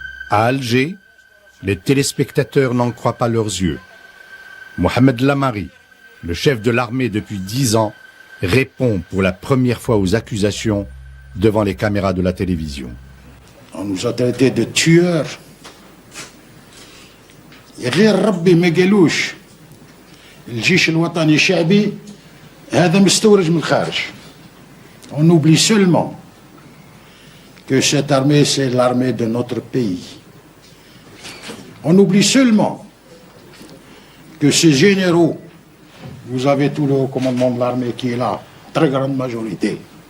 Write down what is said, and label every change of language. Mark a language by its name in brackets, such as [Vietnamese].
[French] À Alger, les téléspectateurs n'en croient pas leurs yeux. Mohamed Lamari, le chef de l'armée depuis 10 ans, répond pour la première fois aux accusations devant les caméras de la télévision. On nous a traités de tueurs. [Arabic] غير ربي ما قالوش الجيش الوطني الشعبي هذا مستورج من الخارج. [French] On oublie seulement que cette armée, c'est l'armée de notre pays. On oublie seulement que ces généraux, vous avez tout le haut commandement de l'armée qui est là, très grande majorité.